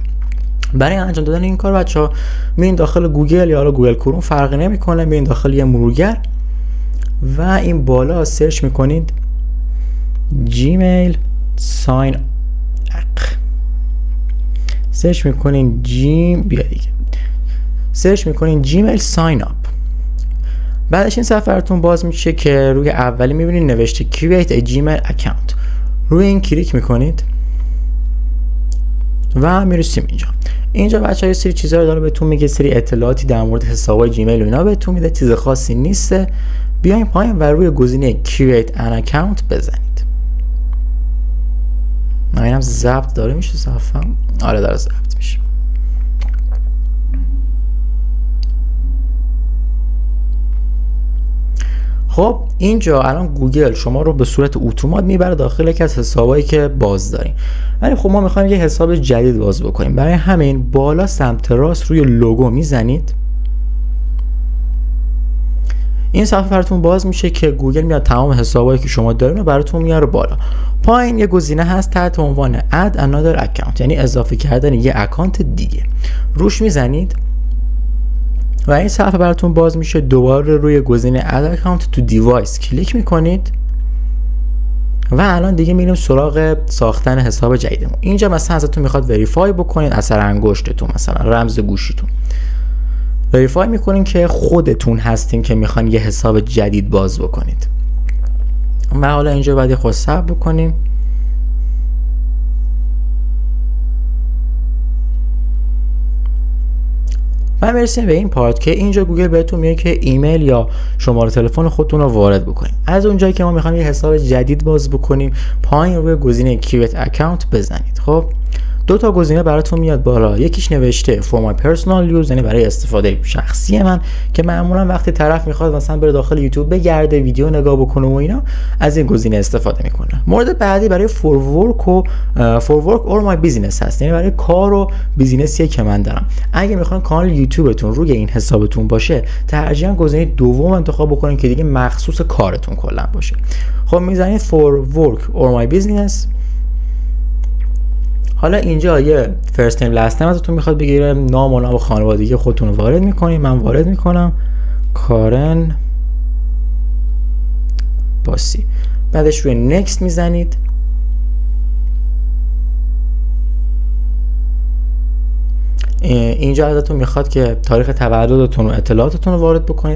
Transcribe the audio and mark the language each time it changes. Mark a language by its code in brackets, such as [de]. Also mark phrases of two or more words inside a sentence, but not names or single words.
[fa] برای انجام دادن این کار بچه‌ها میرین داخل گوگل یا حالا گوگل کروم، فرقی نمیکنه، میرین داخل یه مرورگر و این بالا سرچ میکنید [en] Gmail sign up. [fa] سرچ میکنین سرچ میکنین [en] Gmail sign up. [fa] بعدش این صفحه براتون باز میشه که روی اولی میبینید نوشته [en] create a gmail account. [fa] روی این کلیک میکنید و میرسیم اینجا بچه‌ها یه سری چیزا رو داره بهتون میگه، سری اطلاعاتی در مورد حسابای جیمیل و اینا بهتون میده، چیز خاصی نیسته. بیاین پایین و روی گزینه [en] create an account [fa] بزنید. اینم ضبط داره میشه صفحه؟ آره داره ضبط میشه. خب اینجا الان گوگل شما رو به صورت اتومات میبره داخل یکی از حسابایی که باز داریم، ولی خب ما میخوایم یه حساب جدید باز بکنیم. برای همین بالا سمت راست روی لوگو میزنید. این صفحه براتون باز میشه که گوگل میاد تمام حسابایی که شما دارین رو براتون میاره بالا. پایین یه گزینه هست تحت عنوان [en] add another account، [fa] یعنی اضافه کردن یه اکانت دیگه. روش میزنید و این صفحه براتون باز میشه. دوباره روی گزینه [en] add account to device [fa] کلیک میکنید و الان دیگه میریم سراغ ساختن حساب جدیدمون. اینجا مثلا ازتون میخواد وریفای بکنید اثر انگشتتون، مثلا رمز گوشیتون. وریفای میکنین که خودتون هستین که میخوان یه حساب جدید باز بکنید. و حالا اینجا باید خود صبر بکنیم. و میرسیم به این پارت که اینجا گوگل بهتون میگه که ایمیل یا شماره تلفن خودتون رو وارد بکنید. از اونجایی که ما میخوایم یه حساب جدید باز بکنیم پایین روی گزینه [en] create account [fa] بزنید. خب دو تا گزینه براتون میاد بالا. یکیش نوشته [en] for my personal use، [fa] یعنی برای استفاده شخصی من، که معمولا وقتی طرف میخواد مثلا بره داخل یوتیوب بگرده ویدیو نگاه بکنه و اینا از این گزینه استفاده میکنه. مورد بعدی برای [en] for work or my business [fa] هست، یعنی برای کار و بیزینسیه که من دارم. اگه میخواین کانال یوتیوبتون روی این حسابتون باشه ترجیحاً گزینه دوم انتخاب بکنین که دیگه مخصوص کارتون کلا باشه. خب میزنید [en] for work or my business. [fa] حالا اینجا یه [en] first name last name [fa] ازتون میخواد بگیره، نام و نام خانوادگی خودتون رو وارد میکنید. من وارد میکنم کارن باسی. بعدش روی نکست میزنید. اینجا ازتون میخواد که تاریخ تولدتون و اطلاعاتتون رو وارد بکنید.